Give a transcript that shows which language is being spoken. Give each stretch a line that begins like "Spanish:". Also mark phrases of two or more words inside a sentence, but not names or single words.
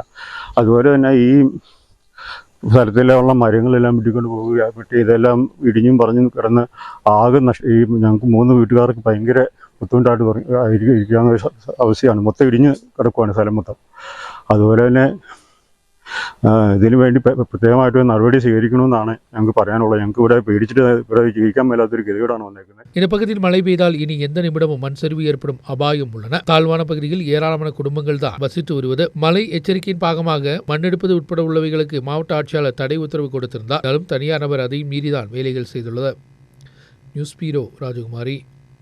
Malayalam: അതുപോലെ തന്നെ ഈ സ്ഥലത്തിലുള്ള മരങ്ങളെല്ലാം വെട്ടിക്കൊണ്ട് പോവുക, ഇതെല്ലാം ഇടിഞ്ഞും പറഞ്ഞും കിടന്ന് ആകെ ഞങ്ങൾക്ക് 3 വീട്ടുകാർക്ക് ഭയങ്കര ബുദ്ധിമുട്ടായിട്ട് ഇരിക്കാവുന്ന അവസ്ഥയാണ്. മൊത്തം ഇടിഞ്ഞ് കിടക്കുവാണ് സ്ഥലം മൊത്തം. അതുപോലെ തന്നെ ഇതിനു വേണ്ടി പ്രത്യേകമായിട്ട് നടപടി സ്വീകരിക്കണമെന്നാണ് ഞങ്ങൾക്ക് പറയാനുള്ളത്. ഞങ്ങൾക്ക് ഇവിടെ പേടിച്ചിട്ട് ഇവിടെ ജീവിക്കാൻ മേലാത്തൊരു ഗതികേടാണ് വന്നേക്കുന്നത്.
Tamil: இந்த பகுதியில் மழை பெய்தால் இனி எந்த நிமிடமும் மண் சரிவு ஏற்படும் அபாயம் உள்ளன. தாழ்வான பகுதியில் ஏராளமான குடும்பங்கள் தான் வசித்து வருவது. மழை எச்சரிக்கையின் பாகமாக மண்ணெடுப்பது உட்பட உள்ளவைகளுக்கு மாவட்ட ஆட்சியாளர் தடை உத்தரவு கொடுத்திருந்தாலும் தனியார் நபர் அதையும் மீறிதான் வேலைகள் செய்துள்ளது.
English: news bureau ராஜகுமாரி.